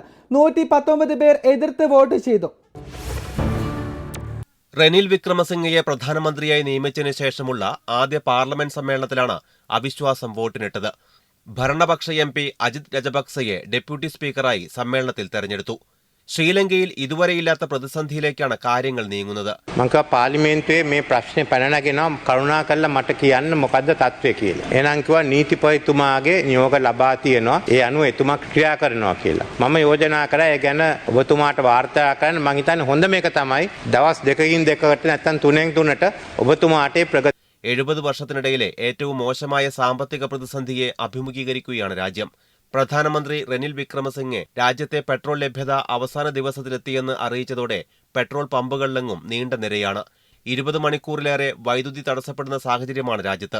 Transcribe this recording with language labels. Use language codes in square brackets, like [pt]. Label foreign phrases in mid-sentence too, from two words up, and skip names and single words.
[ml] 119 പേർ എതിർത്ത് വോട്ട് ചെയ്തു. റെനിൽ വിക്രമസിംഗയെ പ്രധാനമന്ത്രിയായി നിയമിച്ചതിനു ശേഷമുള്ള ആദ്യ പാർലമെന്റ് സമ്മേളനത്തിലാണ് അവിശ്വാസം വോട്ടിനിട്ടത്. ഭരണപക്ഷ MP അജിത് രജപക്സയെ ഡെപ്യൂട്ടി സ്പീക്കറായി സമ്മേളനത്തിൽ തെരഞ്ഞെടുത്തു. ශ්‍රීලංකയിൽ ඉදුවරෙයිല്ലാത്ത പ്രതിസന്ധിയിലേക്കാണ് കാര്യങ്ങൾ നീങ്ങുന്നത്. [si] මං කව පාර්ලිමේන්තුවේ මේ ප්‍රශ්නේ පැනනගෙනවා කරුණාකරලා මට කියන්න මොකද්ද තත්ත්වය කියලා. එහෙනම් කිව්වා නීතිපතිතුමාගේ නියෝග ලබා තියෙනවා. ඒ අනුව එතුමා ක්‍රියා කරනවා කියලා. මම යෝජනා කරා ඒ ගැන ඔබතුමාට වාර්තා කරන්න. මං හිතන්නේ හොඳම එක තමයි දවස් 2කින් 2කට නැත්නම් 3න් 3ට ඔබතුමාට ප්‍රගති [ml] 70 വർഷത്തിനിടയിലെ ഏറ്റവും മോശമായ സാമ്പത്തിക പ്രതിസന്ധിയെ അഭിമുഖീകരിക്കുകയാണ് രാജ്യം. പ്രധാനമന്ത്രി റെനിൽ വിക്രമസിംഗെ രാജ്യത്തെ പെട്രോൾ ലഭ്യത അവസാന ദിവസത്തിലെത്തിയെന്ന് അറിയിച്ചതോടെ പെട്രോൾ പമ്പുകളിലെങ്ങും നീണ്ട നിരയാണ്. 20 മണിക്കൂറിലേറെ വൈദ്യുതി തടസ്സപ്പെടുന്ന സാഹചര്യമാണ് രാജ്യത്ത്.